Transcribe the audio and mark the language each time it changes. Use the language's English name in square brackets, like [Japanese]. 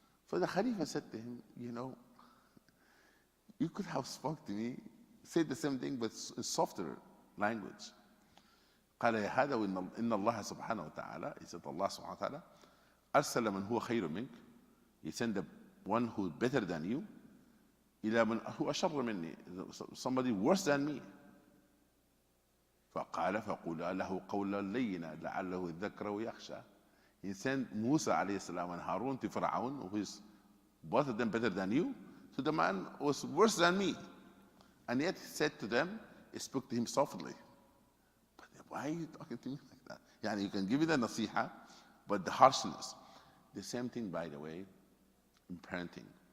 [English] So the Khalifa said to him, you could have spoken to me, said the same thing, but in softer language. [Arabic] قال يا هذا إن الله سبحانه وتعالى, [English] he said Allah subhanahu wa ta'ala, [Arabic] أرسل من هو خير منك, [English] he sent the one who is better than you, [Arabic] إلى من هو أشر مني, [English] somebody worse than me. [Arabic] فقال فقولا له قولا لينا لعله يذكر ويخشى. [English] He sent Musa alayhi salam and Harun to Pharaoh, who is both of them better than you, to the man who was worse than me. And yet he said to them, he spoke to him softly. But why are you talking to me like that? Yeah, you can give it a nasiha, but the harshness. The same thing, by the way, in parenting.